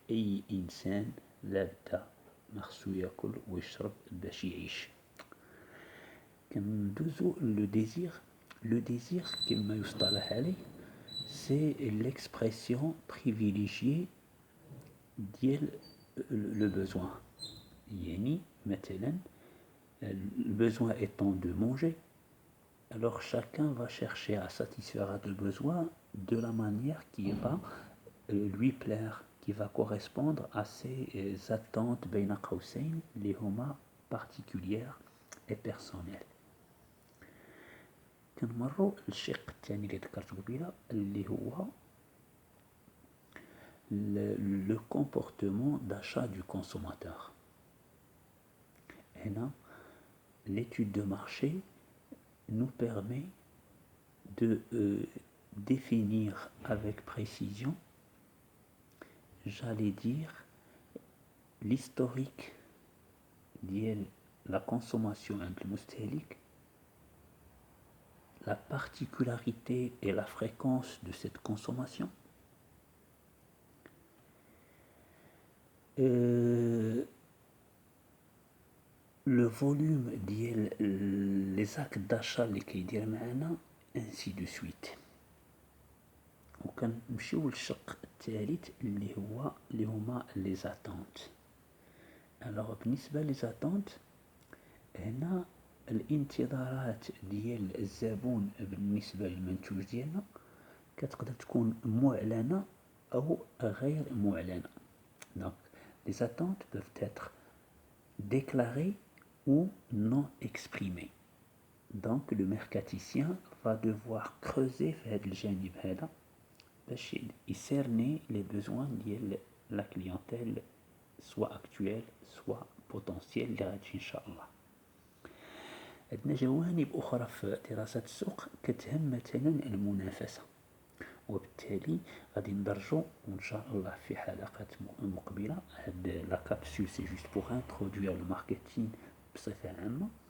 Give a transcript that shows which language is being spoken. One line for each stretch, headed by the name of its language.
Arabic: أي إنسان لابد خصو ياكل ويشرب باش يعيش. كندوزو لو ديزير.
French: Le désir,
Arabic: كما يصطلح عليه,
French: c'est l'expression privilégiée ديال le besoin.
Arabic: يعني مثلا
French: le besoin étant de manger, alors chacun va chercher à satisfaire le besoin de la manière qui va lui plaire, qui va correspondre à ses attentes
Arabic: بين قوسين اللي هما
French: particulières et personnelles.
Arabic: كنمروا للشق الثاني اللي ذكرت قبيله اللي هو
French: le comportement d'achat du consommateur. هنا l'étude de marché nous permet de définir avec précision, j'allais dire, l'historique de la consommation المستهلك, la particularité et la fréquence de cette consommation, le volume les actes d'achat
Arabic: اللي كيدير معنا
French: ainsi de suite.
Arabic: وكنمشيو للشق الثالث اللي هما les attentes. alors بالنسبة les attentes هنا الانتظارات ديال الزبون بالنسبة للمنتوج ديالنا كتقدر تكون معلنة أو غير معلنة.
French: Donc, les attentes peuvent être déclarées ou non exprimées. Donc, le mercaticien va devoir creuser
Arabic: في هذا الجانب هذا باش
French: يcerner les besoins ديال la clientèle soit actuelle soit potentielle
Arabic: اللي غتجي إن شاء الله. عندنا جوانب أخرى في دراسة السوق كتهم مثلا المنافسة، وبالتالي غادي ندرجو وإن شاء الله في حلقات مقبلة.
French: هاد لا كابسول سي جوست بوغ انترودوير لو ماركتين بصفة عامة.